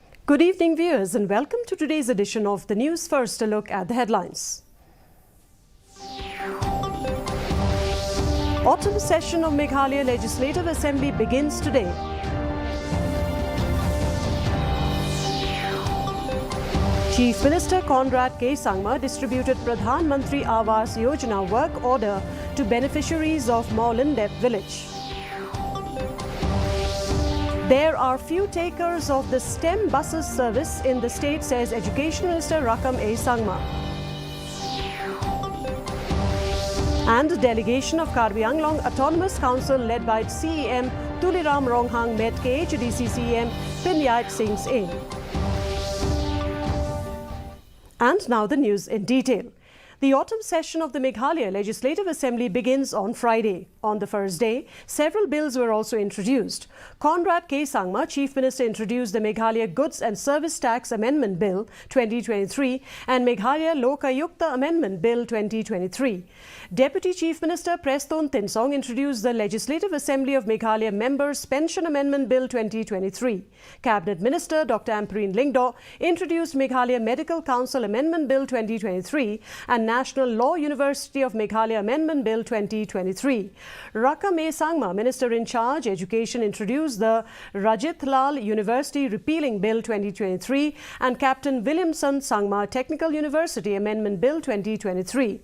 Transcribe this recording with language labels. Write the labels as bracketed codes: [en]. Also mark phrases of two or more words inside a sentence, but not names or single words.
[en] Good evening, viewers, and welcome to today's edition of the news. First, a look at the headlines. Autumn session of Meghalaya Legislative Assembly begins today. Chief Minister Conrad Sangma distributed Pradhan Mantri Awas Yojana work order to beneficiaries of Moulindep village. There are few takers of the STEM buses service in the state, says Education Minister Sangma. And a delegation of Karbi Anglong Autonomous Council led by CEM Tuliram Ronghang met KADC CEM Pinyat Singh's aim. And now the news in detail. The autumn session of the Meghalaya Legislative Assembly begins on Friday. On the first day, several bills were also introduced. Conrad Sangma, Chief Minister, introduced the Meghalaya Goods and Service Tax Amendment Bill 2023 and Meghalaya Lokayukta Amendment Bill 2023. Deputy Chief Minister Preston Tinsong introduced the Legislative Assembly of Meghalaya Members Pension Amendment Bill 2023. Cabinet Minister Dr. Ampareen Lingdaw introduced Meghalaya Medical Council Amendment Bill 2023 and National Law University of Meghalaya Amendment Bill 2023. Sangma, Minister in Charge, Education, introduced the Rajit Lal University Repealing Bill 2023 and Captain Williamson Sangma Technical University Amendment Bill 2023.